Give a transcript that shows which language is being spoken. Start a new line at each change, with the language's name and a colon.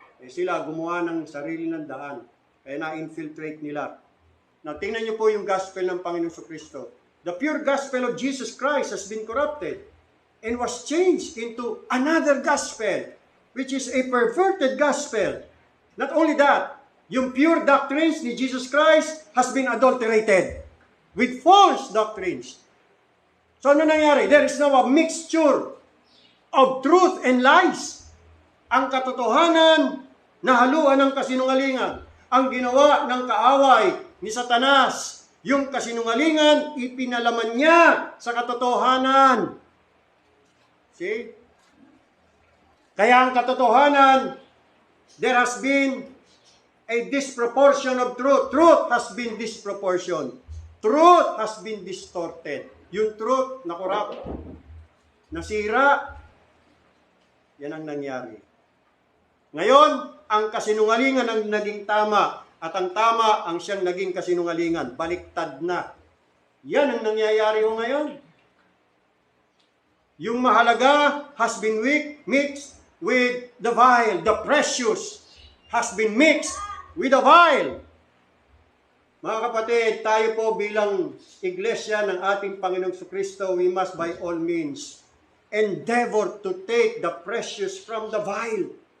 Filipino: Sila gumawa ng sarili ng daan. Kaya na-infiltrate nila. Now, tingnan niyo po yung gospel ng Panginoong Kristo.
English: The pure gospel of Jesus Christ has been corrupted and was changed into another gospel, which is a perverted gospel. Not only that, yung pure doctrines ni Jesus Christ has been adulterated with false doctrines.
Filipino: So ano nangyari?
English: There is now a mixture of truth and lies.
Filipino: Ang katotohanan na haluan ng kasinungalingan. Ang ginawa ng kaaway ni Satanas. Yung kasinungalingan, ipinalaman niya sa katotohanan. See? Kaya ang katotohanan,
English: there has been a disproportion of truth. Truth has been disproportioned. Truth has been distorted.
Filipino: Yung truth na corrupt, nasira, yan ang nangyari. Ngayon, ang kasinungalingan ang naging tama at ang tama ang siyang naging kasinungalingan. Baliktad na. Yan ang nangyayari ho ngayon. Yung mahalaga
English: has been mixed with the vile. The precious has been mixed with the vile.
Filipino: Mga kapatid, tayo po bilang iglesia ng ating Panginoong Kristo,
English: we must by all means endeavor to take the precious from the vile.